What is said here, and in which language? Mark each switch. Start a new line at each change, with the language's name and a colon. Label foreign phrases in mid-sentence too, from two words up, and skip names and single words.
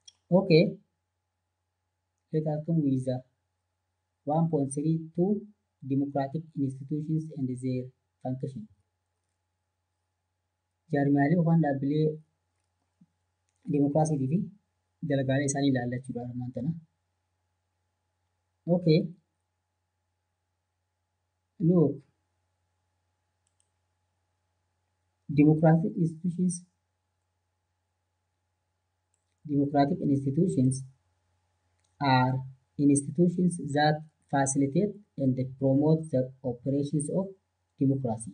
English: Okay, let us come with the 1.32 democratic institutions and their function.
Oromo: Jaarmiyaalee yookaan dhaabbilee dimokiraasiitii fi dalagaalee isaanii ilaallachuudha armaan tana.
English: Okay, look, democratic institutions are institutions that facilitate and promote the operations of democracy.